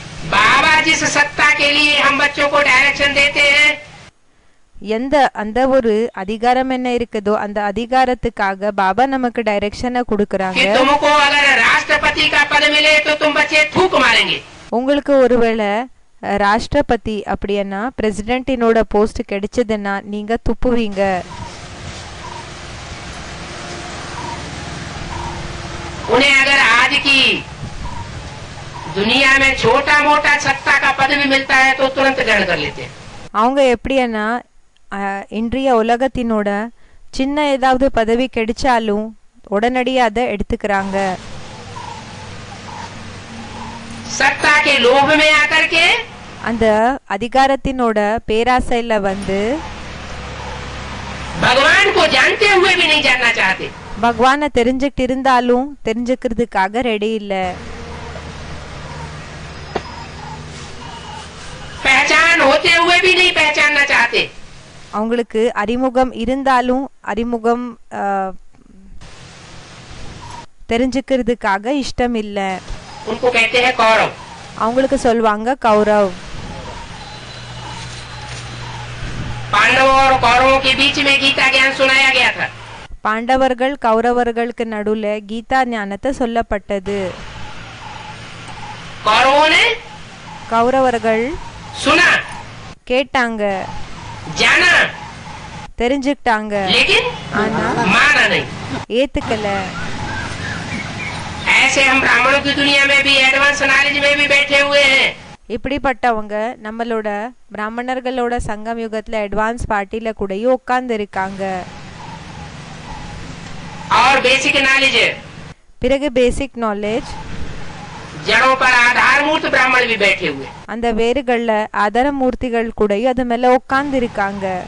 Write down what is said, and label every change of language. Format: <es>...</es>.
<hi>बाबा जिस सत्ता के लिए हम बच्चों को डायरेक्शन देते हैं</hi> <ta>எந்த அந்த ஒரு அதிகாரம் என்ன இருக்குதோ அந்த அதிகாரத்துக்காக பாபா நமக்கு டைரக்ஷனை</ta> <hi>कि</hi> <ta>கொடுக்கறாங்க</ta> <hi>तुमको अगर राष्ट्रपति का पद मिले तो तुम बच्चे थूक मारेंगे।</hi> <ta>உங்களுக்கு ஒருவேளை ராஷ்டிரபதி அப்படின்னா பிரசிடென்ட்டினோட போஸ்ட் கிடைச்சதுன்னா நீங்க துப்புவீங்க</ta> <hi>उन्हें अगर आज की दुनिया में छोटा मोटा सत्ता का पद भी मिलता है तो तुरंत ग्रहण कर लेते हैं।</hi> <ta>அவங்க எப்படின்னா இன்றைய உலகத்தினோட சின்ன ஏதாவது பதவி கிடைச்சாலும் உடனடியா அதை எடுத்துக்கிறாங்க</ta> <hi>सत्ता के लोभ में आकर के</hi> <ta>அந்த அதிகாரத்தினோட பேராசையில வந்து</ta> <hi>भगवान को जानते हुए भी नहीं जानना चाहते।</hi> <ta>பகவானை தெரிஞ்சுக்கிட்டு இருந்தாலும் தெரிஞ்சுக்கிறதுக்காக ரெடி இல்ல</ta> <hi>पहचान होते हुए भी नहीं पहचानना चाहते।</hi> <ta>அவங்களுக்கு அறிமுகம் இருந்தாலும் அறிமுகம் தெரிஞ்சுக்கிறதுக்காக இஷ்டம் இல்ல</ta> <hi>उनको कहते हैं कौरव।</hi> <ta>அவங்களுக்கு சொல்வாங்க கௌரவ்</ta> <hi>पांडवों और कौरवों के बीच में गीता ज्ञान सुनाया गया था।</hi> <ta>பாண்டவர்கள் கௌரவர்களுக்கு நடுவுல கீதா ஞானத்தை சொல்லப்பட்டது</ta> <hi>कौरवों ने</hi> <ta>கௌரவர்கள்</ta> <hi>सुना,</hi> <ta>கேட்டாங்க</ta> <hi>जाना,</hi> <ta>தெரிஞ்சுக்கிட்டாங்க</ta> <hi>लेकिन</hi> <ta>ஆனா</ta> <hi>माना नहीं।</hi> <ta>ஏத்துக்கல</ta> <hi>ऐसे हम ब्राह्मणों की दुनिया में भी एडवांस नॉलेज में भी बैठे हुए हैं।</hi> <ta>இப்படிப்பட்டவங்க நம்மளோட பிராமணர்களோட சங்கம் யுகத்துல அட்வான்ஸ் பார்ட்டில கூடயும் உட்கார்ந்து இருக்காங்க</ta> <hi>और बेसिक नॉलेज</hi> <ta>பிறகு பேசிக் நாலேஜ்</ta> <hi>जड़ों पर आधारभूत ब्राह्मण भी बैठे हुए।</hi> <ta>அந்த வேறுகள்ல ஆதார மூர்த்திகள் கூடயும் அது மேல உட்கார்ந்து இருக்காங்க</ta>